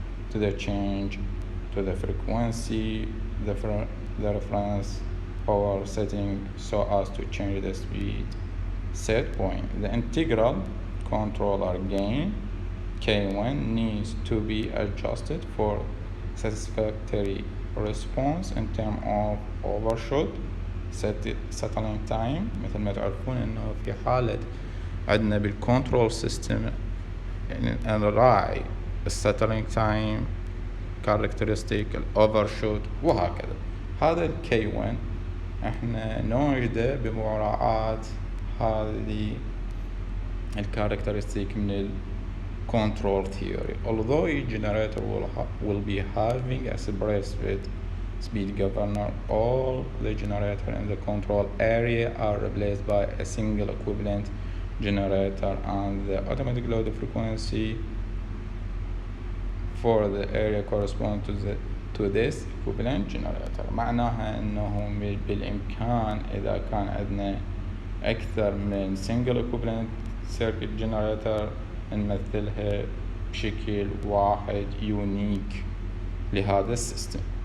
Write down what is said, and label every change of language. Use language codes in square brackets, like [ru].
[en] to the change to the frequency, the reference power setting so as to change the speed set point. The integral controller gain K1 needs to be adjusted for satisfactory response in terms of overshoot settling time. [ar] مثل ما تعرفون انه في حالة عندنا بالكنترول سيستم نراعي السيتلينج تايم كاركترستيك الاوفرشوت وهكذا. هذا الكي 1 احنا نوجده بمراعاة هذه الكاركترستيك من control theory. [en] Although each generator will be having a separate speed governor, all the generators in the control area are replaced by a single equivalent generator, and the automatic load frequency for the area corresponds to this equivalent generator. [ar] معناها انه بالامكان اذا كان عندنا اكثر من [en] single equivalent circuit generator [ar] نمثلها بشكل واحد يونيك لهذا السيستم.